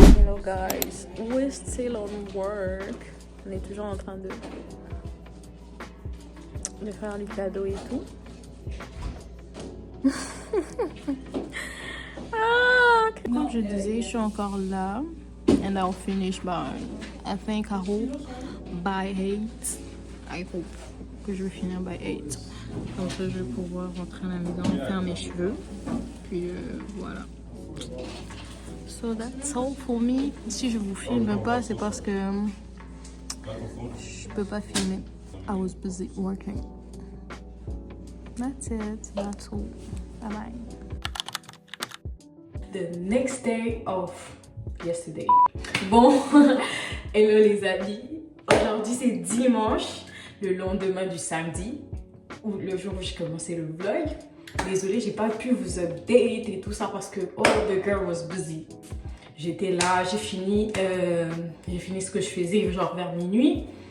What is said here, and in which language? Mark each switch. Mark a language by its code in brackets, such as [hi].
[en] Hello guys, we're still on work. [fr] On est toujours en train de faire les cadeaux et tout. Comme je disais, je suis encore là. [en] And I'll finish by, I hope, by 8. I hope [fr] que je vais finir [en] by 8. [fr] Comme ça, je vais pouvoir rentrer à la maison, faire mes cheveux. Puis voilà. [en] So that's all for me. [fr] Si je vous filme pas, c'est parce que je peux pas filmer. [en] I was busy working. That's it. That's all. Bye bye. The next day of yesterday. [fr] Bon, hello les amis. Aujourd'hui c'est dimanche, le lendemain du samedi, ou le jour où j'ai commencé le vlog. Désolée, j'ai pas pu vous update et tout ça parce que [en] the girl was busy. [fr] J'étais là, j'ai fini ce que je faisais genre vers minuit.